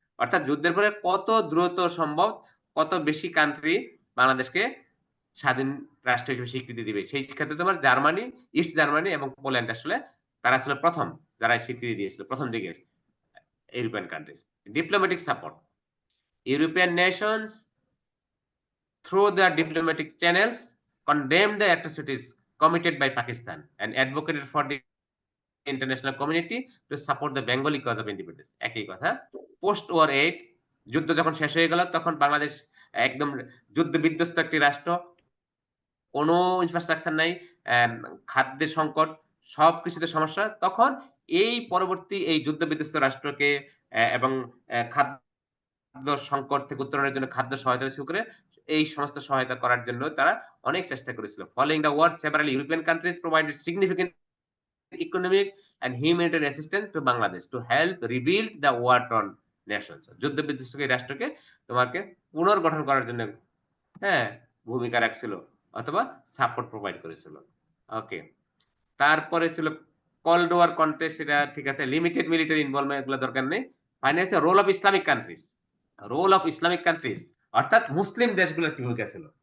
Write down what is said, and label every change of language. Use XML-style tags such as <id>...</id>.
<bn>অর্থাৎ যুদ্ধের পরে কত দ্রুত সম্ভব, কত বেশি কান্ট্রি বাংলাদেশকে স্বাধীন রাষ্ট্র হিসেবে স্বীকৃতি দিবে, সেই ক্ষেত্রে তোমার জার্মানি, ইস্ট জার্মানি এবং পোল্যান্ড আসলে তারা ছিল প্রথম যারা স্বীকৃতি দিয়েছিল, প্রথম দিকের European countries.</bn> <en>Diplomatic support, European nations through their diplomatic channels condemned the atrocities committed by Pakistan and advocated for the international community to support the Bengali cause of independence.</en> <bn>একই কথা।</bn> <en>post war aid,</en> <bn>যুদ্ধ যখন শেষ হয়ে গেল, তখন বাংলাদেশ একদম যুদ্ধ বিধ্বস্ত একটি রাষ্ট্র, কোনো ইনফ্রাস্ট্রাকচার নাই, খাদ্যের সংকট, সবকিছুতে সমস্যা। তখন এই পরবর্তী এই যুদ্ধ বিধ্বস্ত রাষ্ট্রকে এবং খাদ্য সংকট থেকে উত্তরণের জন্য খাদ্য সহায়তা শুরু করে এই সমস্ত সহায়তা করার জন্য তারা অনেক চেষ্টা করেছিল।</bn> <en>Following the war, several European countries provided significant economic and humanitarian assistance to Bangladesh to help rebuild the war-torn nations.</en> <bn>যুদ্ধ বিধ্বস্ত এই রাষ্ট্রকে তোমাকে পুনর্গঠন করার জন্য হ্যাঁ ভূমিকা রাখছিল অথবা সাপোর্ট প্রোভাইড করেছিল। ওকে, তারপরে ছিল কোল্ড ওয়ার কন্টেক্সট, এটা ঠিক আছে, লিমিটেড মিলিটারি ইনভলভমেন্ট এগুলো দরকার নেই।</bn> <en>finally role of Islamic countries,</en> <bn>role of Islamic countries অর্থাৎ মুসলিম দেশগুলোর কি ভূমিকা ছিল।</bn>